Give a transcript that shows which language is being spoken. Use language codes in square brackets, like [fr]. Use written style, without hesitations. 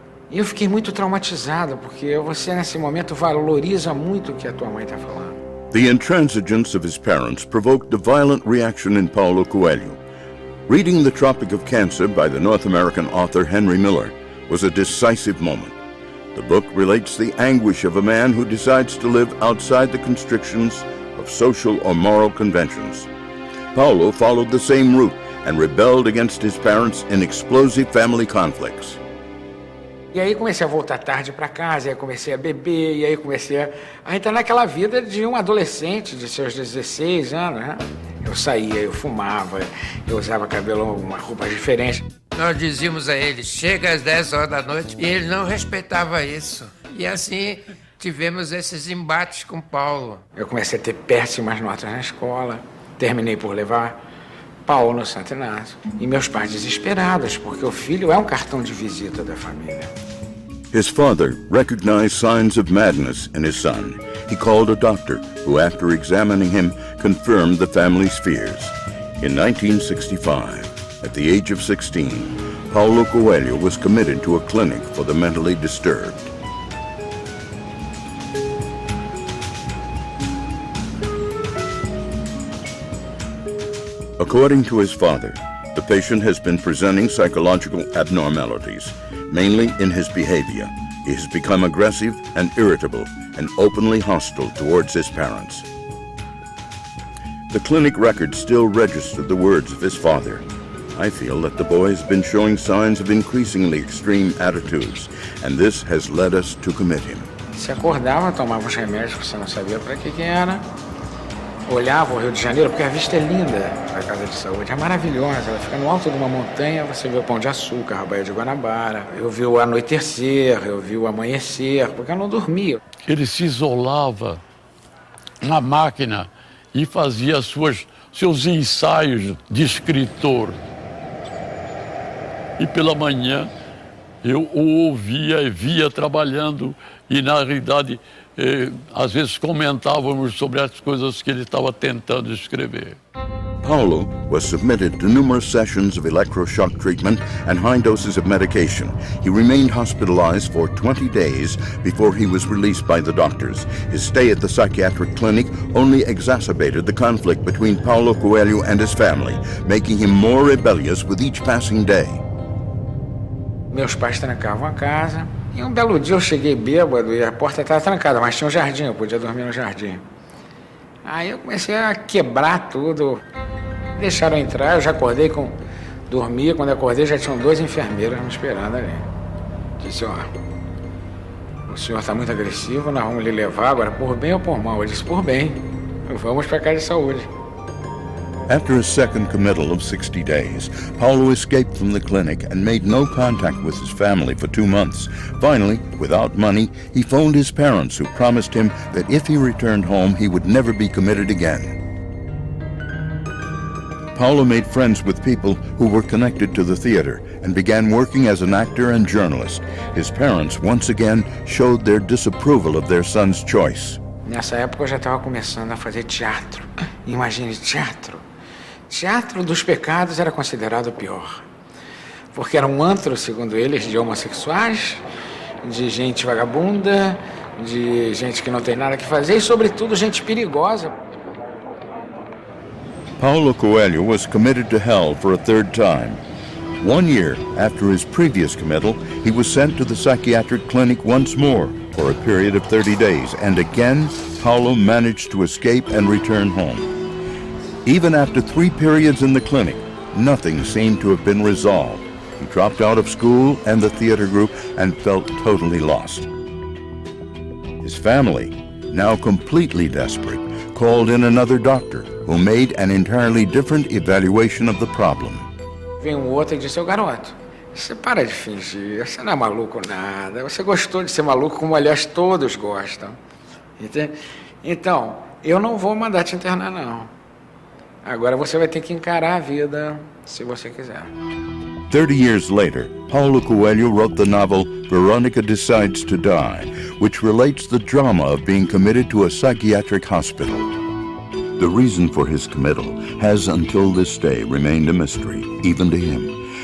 [pt] E eu fiquei muito traumatizado, porque você nesse momento valoriza muito o que a tua mãe está falando. [en] The intransigence of his parents provoked a violent reaction in Paulo Coelho. Reading The Tropic of Cancer by the North American author Henry Miller was a decisive moment. The book relates the anguish of a man who decides to live outside the constrictions of social or moral conventions. Paulo followed the same route and rebelled against his parents in explosive family conflicts. [pt] E aí comecei a voltar tarde para casa, aí comecei a beber, e aí comecei a entrar naquela vida de um adolescente de seus 16 anos, né? Eu saía, eu fumava, eu usava cabelo, uma roupa diferente. Nós dizíamos a ele, chega às 10 horas da noite, e ele não respeitava isso. E assim tivemos esses embates com Paulo. Eu comecei a ter péssimas notas na escola, terminei por levar Paulo no Santo Inácio. E meus pais desesperados, porque o filho é um cartão de visita da família. [en] His father recognized signs of madness in his son. He called a doctor who, after examining him, confirmed the family's fears. In 1965, at the age of 16, Paulo Coelho was committed to a clinic for the mentally disturbed. According to his father, the patient has been presenting psychological abnormalities, mainly in his behavior. He has become aggressive and irritable and openly hostile towards his parents. The clinic records still register the words of his father. I feel that the boy has been showing signs of increasingly extreme attitudes, and this has led us to commit him. [pt] Se acordava, tomava os remédios que você não sabia para que era. Olhava o Rio de Janeiro, porque a vista é linda da Casa de Saúde, é maravilhosa. Ela fica no alto de uma montanha, você vê o Pão de Açúcar, a Baía de Guanabara. Eu vi o anoitecer, eu vi o amanhecer, porque eu não dormia. Ele se isolava na máquina e fazia seus ensaios de escritor. E pela manhã eu o ouvia e via trabalhando e, na realidade, às vezes comentávamos sobre as coisas que ele estava tentando escrever. [en] Paulo was submitted to numerous sessions of electroshock treatment and high doses of medication. He remained hospitalized for 20 days before he was released by the doctors. His stay at the psychiatric clinic only exacerbated the conflict between Paulo Coelho and his family, making him more rebellious with each passing day. [pt] Meus pais trancavam a casa. E um belo dia eu cheguei bêbado e a porta estava trancada, mas tinha um jardim, eu podia dormir no jardim. Aí eu comecei a quebrar tudo, deixaram eu entrar, eu já acordei dormia, quando eu acordei já tinham 2 enfermeiras me esperando ali. Disse, ó, o senhor está muito agressivo, nós vamos lhe levar agora por bem ou por mal? Eu disse, por bem, vamos para a casa de saúde. [en] After a second committal of 60 days, Paulo escaped from the clinic and made no contact with his family for 2 months. Finally, without money, he phoned his parents, who promised him that if he returned home, he would never be committed again. Paulo made friends with people who were connected to the theater and began working as an actor and journalist. His parents once again showed their disapproval of their son's choice. [pt] Nessa época eu já estava começando a fazer teatro. Imagine, teatro. Teatro dos Pecados era considerado o pior, porque era um antro, segundo eles, de homossexuais, de gente vagabunda, de gente que não tem nada que fazer e, sobretudo, gente perigosa. [en] Paulo Coelho was committed to hell for a third time. 1 year after his previous committal, he was sent to the psychiatric clinic once more for a period of 30 days, and again, Paulo managed to escape and return home. Even after 3 periods in the clinic, nothing seemed to have been resolved. He dropped out of school and the theater group and felt totally lost. His family, now completely desperate, called in another doctor who made an entirely different evaluation of the problem. [pt] Veio um outro e disse: "Ô garoto, você para de fingir, você não é maluco nada, você gostou de ser maluco como, aliás, todos gostam. Entende? Então, eu não vou mandar te internar, não. Agora você vai ter que encarar a vida, se você quiser." [en] 30 years later, Paulo Coelho wrote the novel Veronica Decides to Die, which relates the drama of being committed to a psychiatric hospital. The reason for his committal has until this day remained a mystery, even to him.